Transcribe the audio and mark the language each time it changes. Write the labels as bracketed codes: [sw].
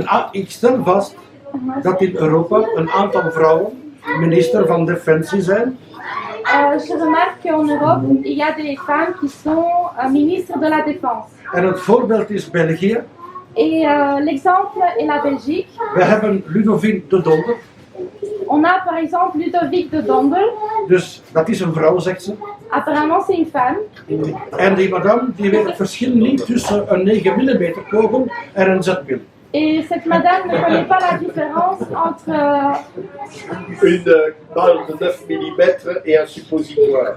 [nl] Ik stel vast dat in Europa een aantal vrouwen minister van Defensie zijn. [fr] Je remarque qu'en Europe, il y a des femmes qui sont ministres de la Défense. [nl] En het voorbeeld is België. [fr] Et l'exemple est la Belgique. [nl] We hebben Ludovine de Donder. [fr] On a par exemple Ludovic de Donder. [nl] Dus dat is een vrouw, zegt ze. [fr] Apparemment c'est une femme. [nl] En die madame die weet het verschil niet tussen een 9 mm kogel en een zetpil. [fr] Et cette madame ne connaît pas la différence entre une balle de 9 mm et un suppositoire.